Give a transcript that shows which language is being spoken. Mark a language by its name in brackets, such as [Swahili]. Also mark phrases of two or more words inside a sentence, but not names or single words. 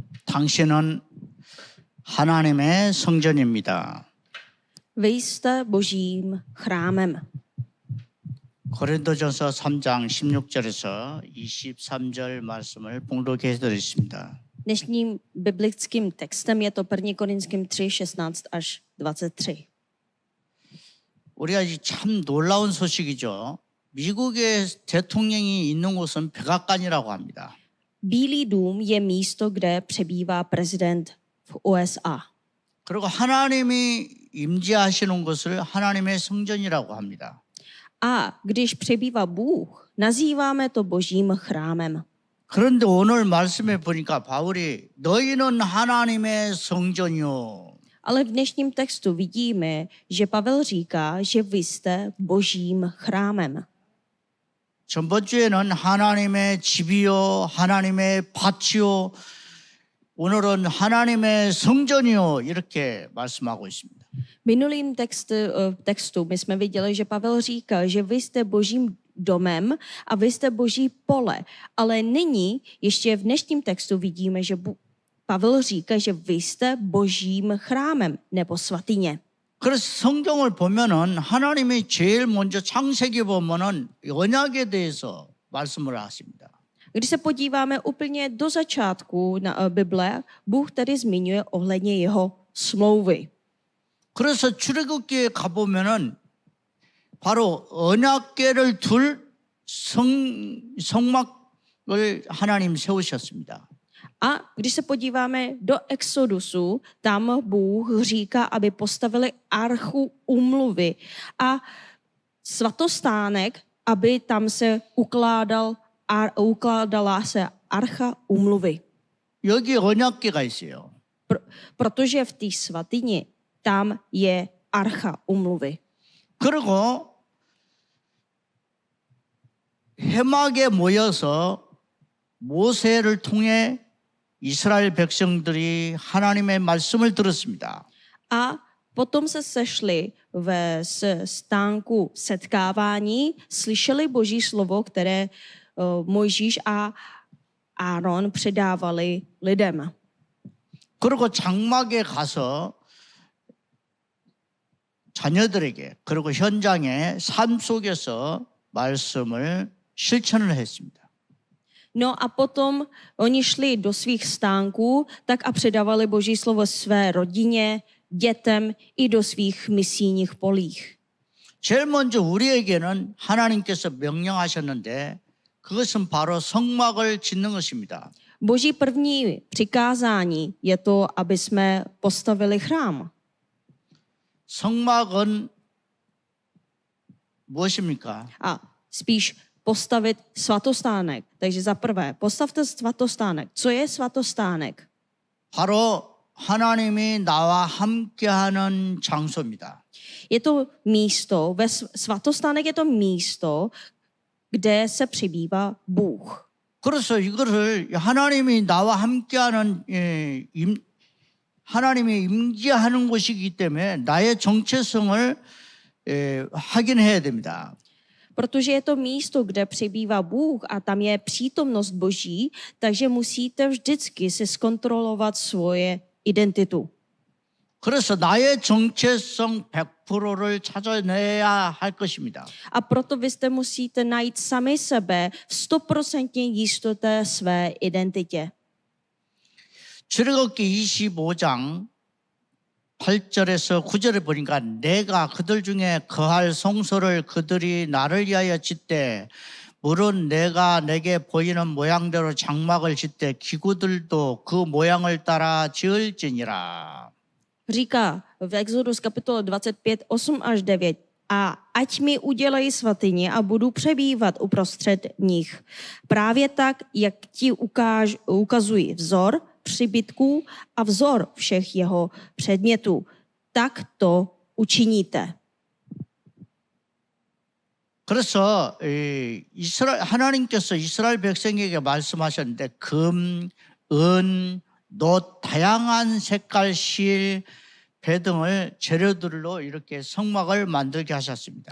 [Korean] 당신은 하나님의 성전입니다. [Czech] Vy jste božím chrámem. [Korean] 고린도전서 3장 16절에서 23절 말씀을 봉독해 드렸습니다. [Czech] Dnešním biblickým textem je to 1. Korinským 3, 16 až 23. [Korean] 우리가 참 놀라운 소식이죠. 미국의 대통령이 있는 곳은 백악관이라고 합니다. [Czech] Bílý dům je místo, kde přebývá prezident v USA. [Korean] 그리고 하나님이 임재하시는 것을 하나님의 성전이라고 합니다. [Czech] A když přebývá Bůh, nazýváme to božím chrámem. [Korean] 그런데 오늘 말씀에 보니까 바울이 너희는 하나님의 성전이요. [Czech] Ale v dnešním textu vidíme, že Pavel říká, že vy jste božím chrámem. [Korean] 전번 주에는 하나님의 집이요, 하나님의 밭이요, 오늘은 하나님의 성전이요 이렇게 말씀하고 있습니다. [Czech] V minulým textu my jsme viděli, že Pavel říká, že vy jste božím domem a vy jste boží pole. Ale nyní, ještě v dnešním textu vidíme, že Pavel říká, že vy jste božím chrámem nebo svatyně. [Korean] 그래서 성경을 보면은 하나님이 제일 먼저 창세기 보면은 언약에 대해서 말씀을 하십니다. [Czech] Když se podíváme úplně do začátku na Bible, Bůh tady zmiňuje ohledně jeho smlouvy. [Korean] 그래서 출애굽기에 가 보면은 바로 언약궤를 둘 성막을 하나님 세우셨습니다. [Czech] A když se podíváme do Exodusu, tam Bůh říká, aby postavili archu úmluvy a svatostánek, aby tam se ukládala se archa úmluvy. [Korean] 여기 언약궤가 있어요. [Czech] Protože v té svatyni tam je archa úmluvy. [Korean] 그리고 회막에 모여서 모세를 통해 이스라엘 백성들이 하나님의 말씀을 들었습니다. [Czech] A potom se sešli ve stánku setkávání, slyšeli Boží slovo, které Mojžíš a Áron předávali lidem. [Korean] 그리고 장막에 가서 자녀들에게 그리고 현장에 삶 속에서 말씀을 실천을 했습니다. [Czech] No a potom oni šli do svých stánků, tak a předávali Boží slovo své rodině, dětem i do svých misijních polích. [Korean] 제일 먼저 우리에게는 하나님께서 명령하셨는데 그것은 바로 성막을 짓는 것입니다. [Czech] Boží první přikázání je to, aby jsme postavili chrám. [Korean] 성막은 무엇입니까? [Czech] A spíš postavit svatostánek. Takže za prvé, postavte svatostánek. Co je svatostánek? [Korean] 바로 하나님이 나와 함께하는 장소입니다. [Czech] Je to místo, svatostánek je to místo, kde se přibývá Bůh. [Korean] 그래서 이거를 하나님이 나와 함께하는 하나님이 임재하는 곳이기 때문에 나의 정체성을 확인해야 됩니다. [Czech] Protože je to místo, kde přibývá Bůh a tam je přítomnost Boží, takže musíte vždycky si zkontrolovat svoje identitu. [Korean] 그래서 나의 정체성 100%를 찾아내야 할 것입니다. [Czech] A proto vy jste musíte najít sami sebe v 100% jistotě své identitě. [Korean] 출애굽기 25장 8절에서 9절에 보니까 내가 그들 중에 거할 성소를 그들이 나를 위하여 짓되 물은 내가 내게 보이는 모양대로 장막을 짓되 기구들도 그 모양을 따라 지을지니라. [Czech] Říká v Exodus kapitole 25, 8 až 9. A ať mi udělají svatyně a budu přebývat uprostřed nich. Právě tak, jak ti ukazují vzor příbytků a vzor všech jeho předmětů. Tak to učiníte. [Korean] 그래서 하나님께서 이스라엘 백성에게 말씀하셨는데 금, 은, 놋, 다양한 색깔 실, 배 등을 재료들로 이렇게 성막을 만들게 하셨습니다.